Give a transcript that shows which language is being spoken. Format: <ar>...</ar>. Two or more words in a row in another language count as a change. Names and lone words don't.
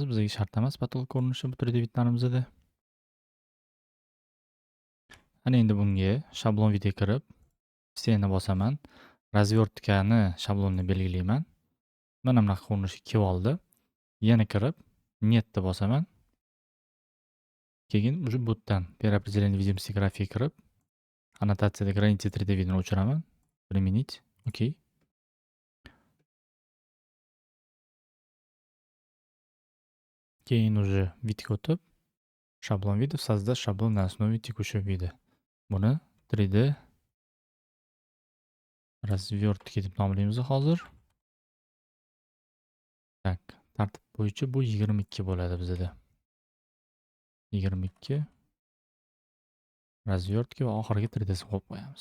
<uz>Bizga shart emas patolog ko'rinishi bu 3D vidlarimizda. Ana endi bunga shablon vidga kirib, stena bosaman. Razyortkani shablonni belgilayman. Mana bunaqa ko'rinishga kelib oldi. Yana kirib, netni bosaman. Keyin уже bu yerdan</uz> <ru>переопределение видимости</ru> <uz>графиga kirib, annotatsiyada границы 3D vidni o'chiraman. Применить. Okey. Keyin уже vidga o'tib, shablon vid</uz> <ru>создать шаблон на основе текущего вида.</ru> <uz>Buni 3D razyortki deb nomlaymiz hozir. Tak, tartib bo'yicha bu 22 bo'ladi bizda. 22 razyortki va oxiriga 3D'si qo'yib qo'yamiz.</uz>